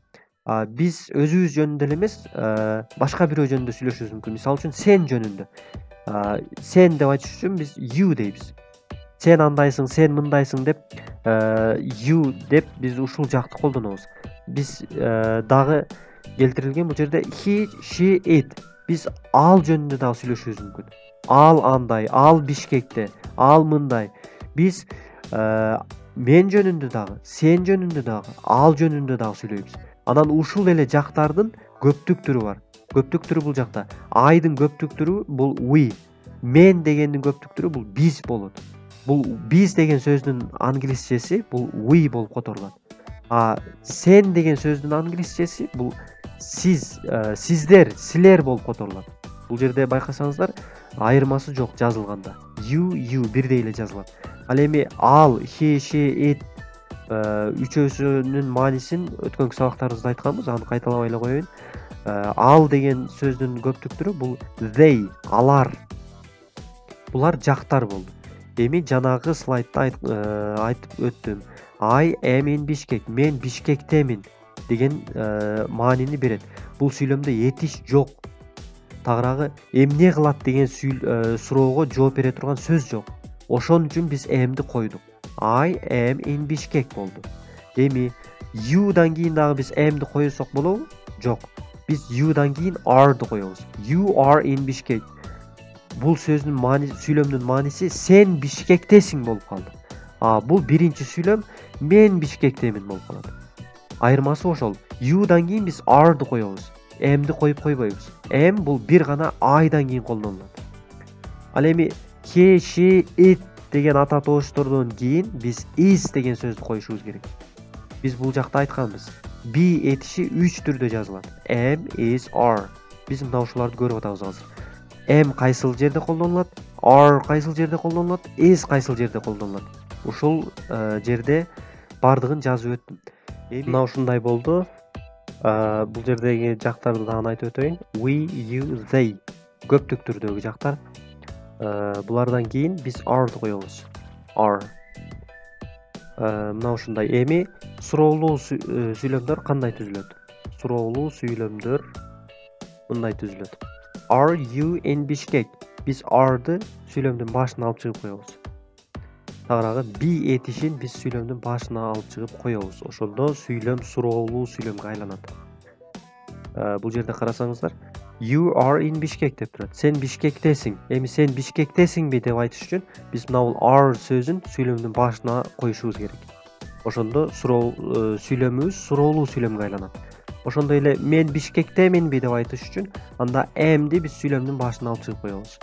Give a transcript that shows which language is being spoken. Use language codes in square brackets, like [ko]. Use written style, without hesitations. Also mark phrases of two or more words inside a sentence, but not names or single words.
[ky] Биз өзүбүз жөнүндө эле эмес, башка бирөө жөнүндө сүйлөшүбүз мүмкүн. Мисалы үчүн сен жөнүндө. Сен деп айтыш үчүн биз you дейбиз. Сен андайсың, сен мындайсың деп you деп биз ушул жакты колдонобуз. Биз дагы келтирилген бул жерде [en] he, she, it. [ky] Биз ал жөнүндө дагы сүйлөшүбүз мүмкүн. Ал андай, ал Бишкекте, ал мындай. Биз мен жөнүндө дагы, сен жөнүндө дагы, ал жөнүндө дагы сүйлөйбүз. Анан ушул эле жактардын көптүк түрү бар. Көптүк түрү бул жакта. Айдын көптүк түрү бул we. Мен дегендин көптүк түрү бул биз болот. Бул биз деген сөздүн англисчеси бул we болуп которулат. Сен деген сөздүн англисчеси бул сиз, сиздер, силер болуп которулат. Бул жерде байкасаңыздар, айырмасы жок жазылганда. You бирдей эле жазылат. Ал эми ал, [en] he, she, it [ky] үчөөсүнүн маанисин өткөнкү сабактарыбызда айтканбыз, аны кайталабай эле коеюн. Ал деген сөздүн көптүк түрү бул they, алар. Булар жактар болду. Эми жанагы слайдда айтып өттүм. [en] I am in Bishkek. [ky] Мен Бишкектемин деген маанини берет. Бул сүйлөмдө этиш жок. Тагыраагы эмне кылат деген суроого жооп бере турган сөз жок. Ошон үчүн биз am'ди койдук. [en] I am in Bishkek [ky] болду. Эми you'дан кийин дагы биз am'ди койсок болобу? Жок. Биз you'дан кийин are'ды коебуз. [en] You are in Bishkek. [ky] Бул сөздүн мааниси, сүйлөмдүн мааниси сен Бишкектесиң болуп калды. Бул биринчи сүйлөм мен Бишкектемин болуп калат. Айырмасы ошол. You'дан кийин биз are'ды коебуз. Am'ди коюп койбойбуз. Am бул бир гана I'дан кийин колдонулат. Ал эми [en] he, she, it [ky] деген ата тобуштордон кийин биз is деген сөздү коюшубуз керек. Биз бул жакта айтканбыз. Be этиши 3 түрдө жазылат. [en] Am, is, are. [ky] Биз мына ушуларды көрүп атабыз азыр. Am кайсыл жерде колдонулат? Are кайсыл жерде колдонулат? Is кайсыл жерде колдонулат? Ушул жерде бардыгын жазып өттүм. Мына ушундай болду. Бул жердеги жактарды дагы айтып өтөйүн. [en] We, you, they. [ky] Көптүк түрдөгү жактар. Булардан кийин биз are'ды коебуз. Are. Мына ушундай. Эми суроолуу сүйлөмдөр кандай түзүлөт? Суроолуу сүйлөмдөр мындай түзүлөт. [en] Are you in Bishkek? [ky] Биз are'ды сүйлөмдүн башына алып чыгып коебуз. Тагыраагы be этишин биз сүйлөмдүн башына алып чыгып коебуз. Ошондо сүйлөм суроолуу сүйлөмгө айланат. Бул жерде карасаңыздар, [en] you are in Bishkek [ky] деп турат. Сен Бишкектесиң. Эми сен Бишкектесиңби деп айтыш үчүн биз мына бул are сөзүн сүйлөмдүн башына коюшубуз керек. Ошондо сүйлөмүбүз суроолуу сүйлөмгө айланат. Ошондой эле мен Бишкектеминби деп айтыш үчүн анда am'ди биз сүйлөмдүн башына алып чыгып коебуз.